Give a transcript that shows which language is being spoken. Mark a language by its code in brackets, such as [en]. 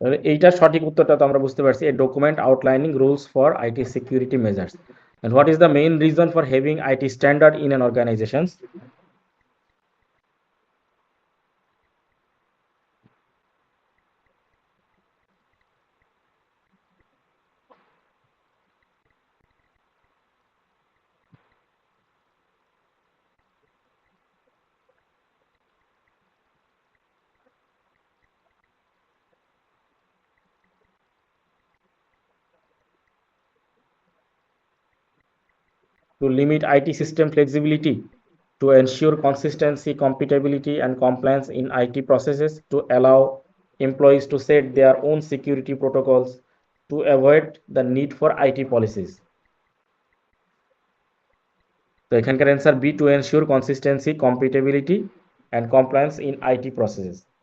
[bn] এইটার সঠিক উত্তরটা তো আমরা বুঝতে পারছি, [en] A document outlining rules for IT security measures. And what is the main reason for having IT standard in an organization? To limit IT system flexibility, to ensure consistency, compatibility and compliance in IT processes, to allow employees to set their own security protocols, to avoid the need for IT policies. তো এখানকার answer B, to ensure consistency, compatibility and compliance in IT processes.